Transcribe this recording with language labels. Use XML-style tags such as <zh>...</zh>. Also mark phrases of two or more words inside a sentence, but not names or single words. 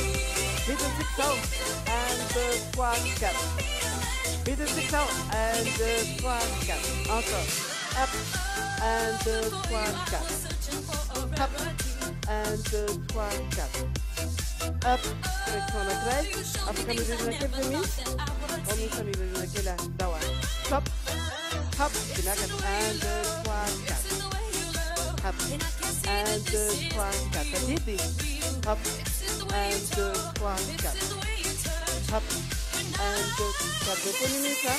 <mg>Vidintsika zao. 1, 2, 3, 4. Vidintsika zao. 1, 2, 3, 4.</mg> <fr>Encore. Hop. 1, 2, 3, 4. Hop. 1, 2, 3, 4. Hop.</fr> <mg>Direction anankiray. Afaka mirirana kely fa misy. Misy mirirana kely dawa. Stop. Hop, ginagat 1, 2, 3, 4. Hop, 1, 2, 3, 4. Tadidi. Hop, 1, 2, 3, 4.</mg> <fr>Hop, 1, 2, 4. Deux minutes, hein?</fr>